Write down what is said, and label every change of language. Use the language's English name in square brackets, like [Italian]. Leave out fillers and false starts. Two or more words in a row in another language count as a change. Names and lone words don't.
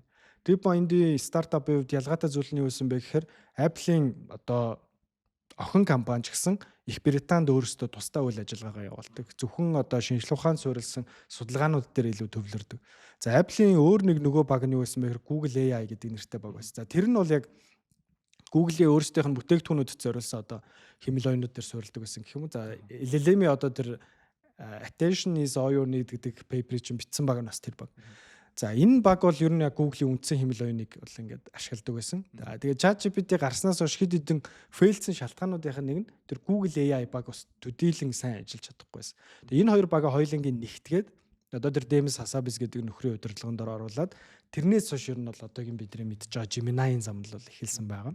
[Mongolian] DeepMind-ийн стартапын хувьд ялгаатай зүйл нь юу байсан бэ гэхээр Apple-ийн одоо охин компани ч гэсэн Их Британд өөрсдөө тусдаа үйл ажиллагаагаа явуулдаг. Зөвхөн одоо шинжлэх ухаанд суурилсан судалгаанууд дээр илүү төвлөрдөг. За Apple-ийн өөр нэг нөгөө баг нь юу байсан бэ гэхээр Google AI гэдэг нэртэй баг байсан. За тэр нь бол яг Google-ийн өөрсдийнх нь бүтээгдэхүүнүүдэд зориулсан одоо химэл оюунууд дээр суурилдаг байсан гэх юм уу. За LLM-ийн одоо тэр Attention is all you need гэдэг пейперийг чинь бичсэн баг нь бас тэр баг. За энэ баг бол ер нь яг Google-ийн үндсэн химэл оюуныг бол ингээд ашигладаг байсан. Тэгээд ChatGPT гарснаас хойш хэд хэдэн фейлсэн шалтгаануудынх нь нэг нь тэр Google AI баг бас төдийлөн сайн ажиллаж чадахгүй байсан. Тэгээд энэ хоёр бага хоёулангийн нэгтгээд одоо тэр Demis Hassabis гэдэг нөхрийн удирдлаганд оруулаад тэрнээс хойш ер нь бол одоогийн бидний мэдж байгаа Gemini-ийн замнал бол эхэлсэн байгаа.